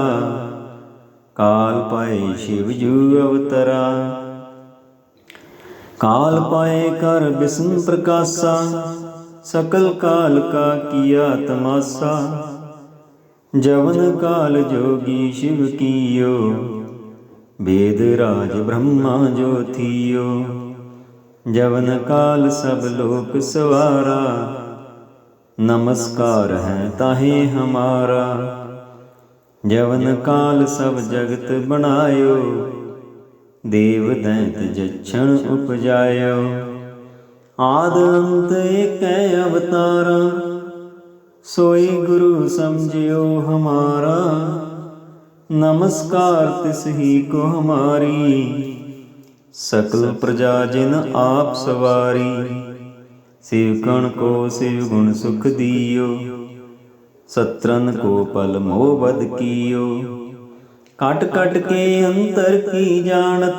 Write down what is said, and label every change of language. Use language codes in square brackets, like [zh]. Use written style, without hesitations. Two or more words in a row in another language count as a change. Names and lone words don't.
[bra] ਕਾਲ ਪਾਏ ਸ਼ਿਵ ਜੂ ਅਵਤਰਾ। ਕਾਲ ਪਾਏ ਕਰ ਬਿਸ਼ਨ ਪ੍ਰਕਾਸ਼ਾ। ਸਕਲ ਕਾਲ ਕਾ ਕੀਆ ਤਮਾਸਾ। ਜਵਨ ਕਾਲ ਜੋਗੀ ਸ਼ਿਵ ਕੀਓ। वेद राज ब्रह्मा जो थियो। जवन काल सब लोक सवारा। नमस्कार है ताहे हमारा। जवन काल सब जगत बनायो। देव दैत जक्षण उपजायो। आद अंत एक अवतारा। सोई गुरु समझियो हमारा। नमस्कार तिस ही को हमारी। सकल प्रजा जिन आप सवारी। शिवगण को शिव गुण सुख दियो। सत्रन को पल मोह बद कियो। काट काट के अंतर की जानत।